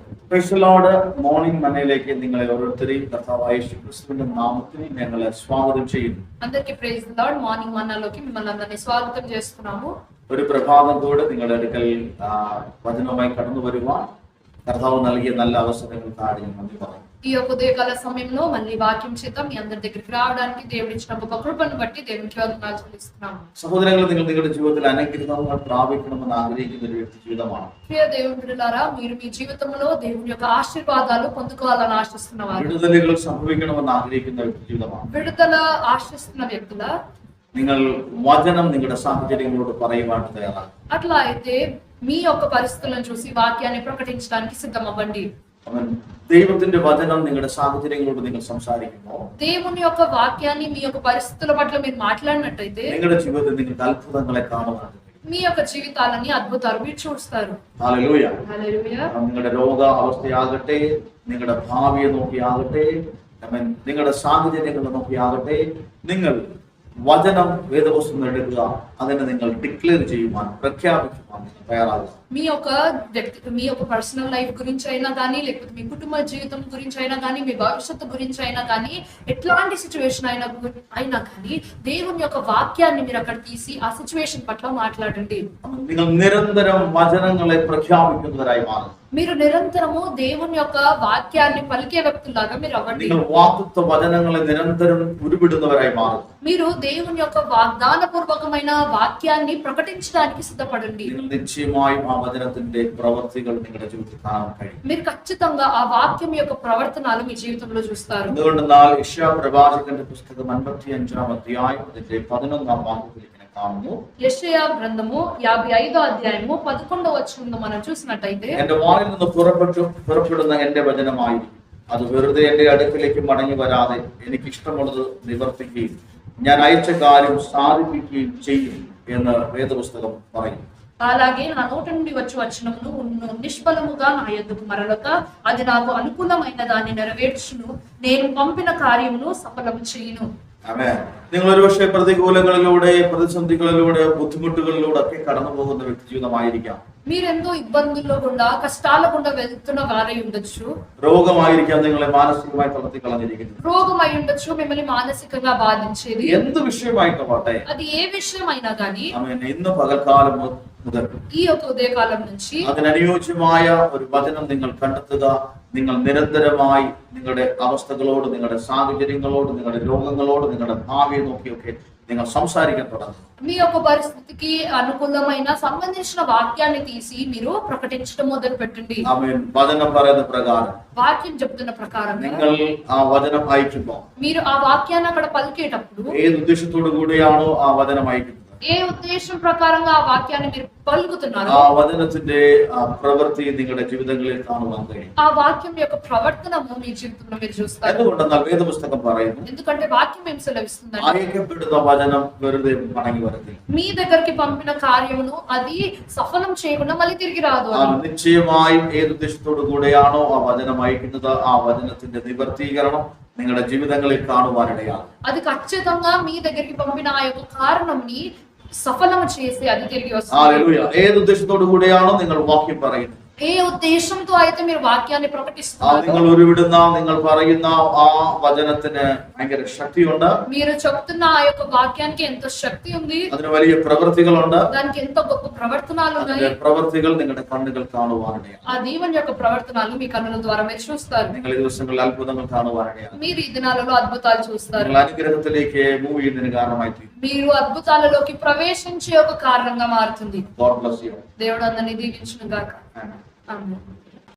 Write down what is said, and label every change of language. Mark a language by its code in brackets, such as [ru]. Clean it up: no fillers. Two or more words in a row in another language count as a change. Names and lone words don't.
[en] Praise the Lord. [ml] മോർണിംഗ് മന്നയിലേക്ക് നിങ്ങളെ ഓരോരുത്തരെയും കർത്താവായ യേശുക്രിസ്തുവിന്റെ നാമത്തിൽ ഞങ്ങൾ സ്വാഗതം ചെയ്യുന്നു. [te] అందరికీ [en] Praise the Lord. [te] మార్నింగ్ మన్నాలోకి మిమ్మల్ని అందరినీ స్వాగతం చేస్తున్నాము. [ml] ഒരു പ്രഭാതം കൂടെ നിങ്ങളുടെ അടുക്കൽ വചനവുമായി കടന്നു വരുവാൻ കർത്താവ് നൽകിയ നല്ല അവസരങ്ങൾക്കാണ് ഞാൻ നന്ദി പറയുന്നു. [te] ఈ యొక్క ఉదయకాల సమయంలో మళ్ళీ వాక్యం చేత మీ అందరి దగ్గరికి రావడానికి దేవుడు ఇచ్చిన గొప్ప కృపను బట్టి దేవునికి వందనాలు చెల్లిస్తున్నాము. సహోదరులు, [ml] നിങ്ങൾ നിങ്ങളുടെ ജീവിതത്തിൽ അനുഗ്രഹങ്ങൾ പ്രാപിക്കണമെന്ന് ആഗ്രഹിക്കുന്ന ഒരു വ്യക്തി ജീവിതമാണ്. [te] ప్రియ దేవుని బిడ్డలారా, మీరు మీ జీవితంలో దేవుని యొక్క ఆశీర్వాదాలు పొందుకోవాలని ఆశిస్తున్నవారు, [ml] വിടുതലുകൾ സംഭവിക്കണമെന്ന് ആഗ്രഹിക്കുന്ന വ്യക്തി ജീവിതമാണ്. [te] విడుదల ఆశిస్తున్న వ్యక్తుల [ml] നിങ്ങൾ വചനം നിങ്ങളുടെ സാഹചര്യങ്ങളോട് പറയുവാൻ തയ്യാറാണ്. [te] అట్లా అయితే మీ యొక్క పరిస్థితులను చూసి వాక్యాన్ని ప్రకటించడానికి సిద్ధమవ్వండి. [ml] ദൈവത്തിന്റെ വചനം നിങ്ങളുടെ സാഹചര്യങ്ങളോട് നിങ്ങൾ സംസാരിക്കുമ്പോൾ [te] దేవుని యొక్క వాక్యాన్ని మీ యొక్క పరిస్థితుల పట్ల మీరు మాట్లాడినట్టయితే [ml] നിങ്ങളുടെ ജീവിതത്തിൽ നിങ്ങൾക്ക് അത്ഭുതങ്ങളെ കാണുവാൻ [te] మీ యొక్క జీవితాలని అద్భుతాలు మీరు చూస్తారు. [ml] ഹല്ലേലൂയ. [te] హల్లెలూయా. [ml] നിങ്ങളുടെ രോഗാവസ്ഥയാകട്ടെ, നിങ്ങളുടെ ഭാവിയെ നോക്കിയാകട്ടെ, നിങ്ങളുടെ സാഹചര്യങ്ങളെ നോക്കിയാകട്ടെ, നിങ്ങൾ വചനം വേദപുസ്തകം എടുക്കുക, അതിനെ നിങ്ങൾ ഡിക്ലെയർ ചെയ്യുവാൻ, പ്രഖ്യാപിക്കുവാൻ നിങ്ങൾ തയ്യാറാകുക. [te] మీ యొక్క [en] personal life [te] గురించి అయినా కానీ, లేకపోతే మీ కుటుంబ జీవితం గురించి అయినా కానీ, మీ భవిష్యత్తు గురించి అయినా కానీ, ఎట్లాంటి సిచ్యువేషన్ అయినా కానీ దేవుని యొక్క వాక్యాన్ని మీరు అక్కడ తీసి ఆ సిచ్యువేషన్ పట్ల మాట్లాడండి. [ml] നിങ്ങൾ നിരന്തരം വചനങ്ങളെ പ്രഖ്യാപിക്കുന്നവരായി മാറും. [te] మీరు నిరంతరము దేవుని యొక్క వాక్యాన్ని పలికే వ్యక్తులాగా మీరు అవ్వండి. [ml] നിങ്ങൾ വാഗ്ദത്ത വചനങ്ങളെ നിരന്തരം ഉരുവിടുന്നവരായി മാറും. [te] మీరు దేవుని యొక్క వాగ్దాన పూర్వకమైన వాక్యాన్ని ప్రకటించడానికి సిద్ధపడండి. [ml] നിങ്ങൾ నిశ్చయമായും ആ വചനത്തിന്റെ പ്രവൃത്തികൾ നിങ്ങളുടെ ജീവിതത്തിൽ കാണാൻ കഴിയും. [te] మీరు ఖచ్చితంగా ఆ వాక్యం యొక్క ప్రవర్తనలు మీ జీవితంలో చూస్తారు. [ml] എന്തുകൊണ്ടെന്നാൽ യെശയ്യാ പ്രവാചകന്റെ പുസ്തകം 55-ാം അധ്യായം അതിന്റെ 11-ാം വാക്യത്തിൽ ഇങ്ങനെ കാണുന്നു. [te] യെശയ്യാ ഗ്രന്ഥము 55వ అధ్యాయము 11వ వచనంలో మనం చూసినట్టయితే, [ml] എന്റെ വായിൽ നിന്ന് പുറപ്പെടുന്ന എന്റെ വചനമായിരിക്കും, അത് വെറുതെ എന്റെ അടുക്കലേക്ക് മടങ്ങി വരാതെ എനിക്ക് ഇഷ്ടമുള്ളത് നിവർത്തിക്കുകയും ഞാൻ അയച്ച കാര്യം സാധിപ്പിക്കുകയും ചെയ്യും എന്ന് വേദപുസ്തകം പറയും. [te] అలాగే నా నోట నుండి వచ్చి వచనమును నిష్ఫలముగా నా యొద్దకు మరలక అది నాకు అనుకూలమైన దాన్ని నెరవేర్చును, నేను పంపిన కార్యమును సఫలము చేయును. [ml] ആമേൻ. നിങ്ങൾ ഒരുപക്ഷെ പ്രതികൂലങ്ങളിലൂടെ, പ്രതിസന്ധികളിലൂടെ, ബുദ്ധിമുട്ടുകളിലൂടെ ഒക്കെ കടന്നു പോകുന്ന വ്യക്തി ജീവിതമായിരിക്കാം. [te] మీరెంతో ఇబ్బందుల్లో గుండా, కష్టాల గుండా వెళ్తున్న వారై ఉండొచ్చు. [ml] രോഗമായിരിക്കാം നിങ്ങളെ മാനസികമായി തളർത്തി കളഞ്ഞിരിക്കുന്നത്. [te] రోగం అయి ఉండొచ్చు, మిమ్మల్ని మానసికంగా బాధించేది. [ml] എന്ത് വിഷയമായിക്കോട്ടെ, [te] అది ఏ విషయం అయినా కానీ [ml] ആമേൻ, ഇന്ന് പകൽക്കാലം മുതൽ [te] ఈ యొక్క ఉదయకాలం నుంచి [ml] അതിനനുയോജ്യമായ ഒരു വചനം നിങ്ങൾ കണ്ടെത്തുക. നിങ്ങൾ നിരന്തരമായി നിങ്ങളുടെ അവസ്ഥകളോട്, നിങ്ങളുടെ സാഹചര്യങ്ങളോട്, നിങ്ങളുടെ രോഗങ്ങളോട്, നിങ്ങളുടെ ഭാവിയെ നോക്കിയൊക്കെ നിങ്ങൾ സംസാരിക്കാൻ തുടങ്ങും. [te] మీ యొక్క పరిస్థితికి అనుకూలమైన సంబంధించిన వాక్యాన్ని తీసి మీరు ప్రకటించడం మొదలు పెట్టండి. [ml] ആമേൻ. വചനം പറയുന്ന പ്രകാരം, [te] వాక్యం చెప్తున్న ప్రకారం [ml] നിങ്ങൾ ആ വചനം അയക്കുമ്പോൾ [te] మీరు ఆ వాక్యాన్ని అక్కడ పలికేటప్పుడు [ml] ഏത് ഉദ്ദേശത്തോടു കൂടിയാണോ ആ വചനം അയക്കുന്നത്, [te] ఏ ఉద్దేశం ప్రకారంగా ఆ వాక్యాన్ని మీరు పలుకుతున్నారు, [ml] ആ వచനത്തിന്റെ പ്രവൃത്തി നിങ്ങളുടെ ജീവിതങ്ങളിൽ കാണുവാൻ കഴിയും. [te] ఆ వాక్యం యొక్క ప్రవర్తనము మీ జీవితంలో మీరు చూస్తారు. [ml] എന്തുകൊണ്ടെന്നാൽ വേദപുസ്തകം പറയുന്നു, [te] ఎందుకంటే వాక్యం ఏం సెలవిస్తుందంటే, [ml] അയക്കപ്പെടുന്ന വചനം വെറുതെ മടങ്ങി വരത്തില്ല. [te] మీ దగ్గరికి పంపిన కార్యమును అది సఫలం చేయకుండా మళ్ళీ తిరిగి రాదు. [ml] നിശ്ചയമായും ഏത് ഉദ്ദേശത്തോടു കൂടെയാണോ ആ വചനം അയക്കുന്നത്, ആ വചനത്തിന്റെ നിവർത്തീകരണം നിങ്ങളുടെ ജീവിതങ്ങളിൽ കാണുവാനിടയാണ്. [te] అది ఖచ్చితంగా మీ దగ్గరికి పంపిన ఆ యొక్క కారణంని సఫలం చేసి అది తిరిగి వస్తుంది. [ml] ഹല്ലേലൂയ. ഏത് ഉദ്ദേശത്തോടു കൂടെയാണോ നിങ്ങൾ വാക്യം പറയുന്നത്, [te] ఏ ఉద్దేశంతో అయితే మీరు వాక్యాన్ని ప్రకటిస్తున్నారు, [ml] നിങ്ങൾ ഉരുവിടുന്ന, നിങ്ങൾ പറയുന്ന ആ വചനത്തിന് ഭയങ്കര ശക്തിയുണ്ട്. [te] మీరు చెప్తున్న ఆ యొక్క వాక్యానికి ఎంత శక్తి ఉంది, [ml] അതിന് വലിയ പ്രവൃത്തികളുണ്ട്. [te] దానికి ఎంత గొప్ప ప్రవర్తనలు ఉన్నాయి. [ml] അതിന്റെ പ്രവൃത്തികൾ നിങ്ങളുടെ കണ്ണുകൾ കാണുവാനിടയാണ്. [te] ఆ దీవెన యొక్క ప్రవర్తనలు మీ కన్నుల ద్వారా మీరు చూస్తారు. [ml] നിങ്ങൾ ഈ ദിവസങ്ങളിൽ അത്ഭുതങ്ങൾ കാണുവാനിടയാണ്. [te] మీరు ఈ దినాలలో అద్భుతాలు చూస్తారు. [ml] നിങ്ങൾ അനുഗ്രഹത്തിലേക്ക് മൂവ് ചെയ്യുന്നതിന് കാരണമായി തീരും. [te] మీరు అద్భుతాలలోకి ప్రవేశించే ఒక కారణంగా మారుతుంది. [en] God bless you. [te] దేవుడు అందరినీ దీవించును గాక. Amen. ఆమేన్.